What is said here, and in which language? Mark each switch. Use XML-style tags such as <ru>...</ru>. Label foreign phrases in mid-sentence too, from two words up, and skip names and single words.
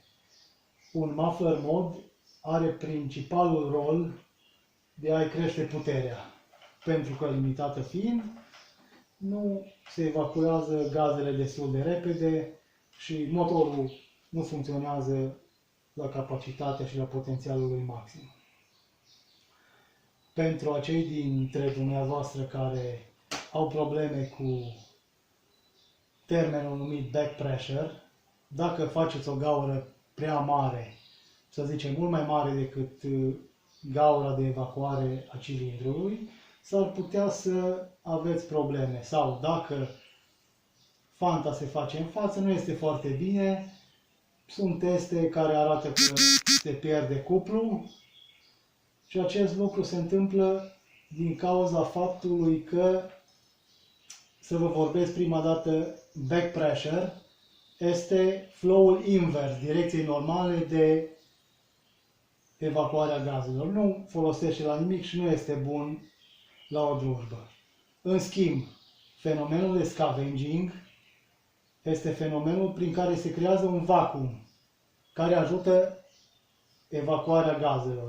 <ro>Un muffler mod are principalul rol de a-i crește puterea, pentru că limitată fiind, nu se evacuează gazele destul de repede și motorul nu funcționează la capacitatea și la potențialul lui maxim. Pentru acei dintre dumneavoastră care au probleme cu termenul numit</ro> <en>back pressure,</en> <ro>dacă faceți o gaură prea mare, să zicem mult mai mare decât gaura de evacuare a cilindrului, s-ar putea să aveți probleme. Sau dacă fanta se face în față, nu este foarte bine. Sunt teste care arată că se pierde cuplu și acest lucru se întâmplă din cauza faptului că, să vă vorbesc prima dată,</ro> <en>back pressure</en> <ro>este flow-ul invers, direcției normale de evacuare a gazelor. Nu folosește la nimic și nu este bun la o drujbă. În schimb, fenomenul de scavenging este fenomenul prin care se creează un vacuum care ajută evacuarea gazelor.</ro>